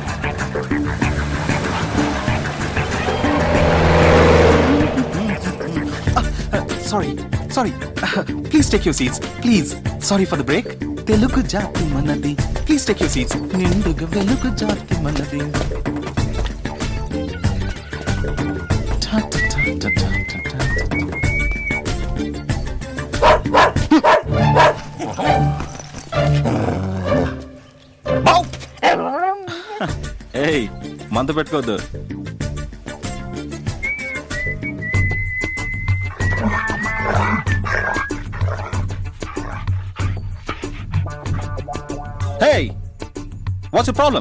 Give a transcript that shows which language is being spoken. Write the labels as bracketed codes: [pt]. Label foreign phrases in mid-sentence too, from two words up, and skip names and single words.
[en] Sorry. Please take your seats. Please. Sorry for the break. [te] తెలుగు జాతి మనది. [en] Please take your seats. [te] నిండుగ వెలుగు జాతి మనది. Ta ta ta ta ta ta. ఏయ్ మంత పెట్టుకోవద్దు. [en] Hey what's your problem?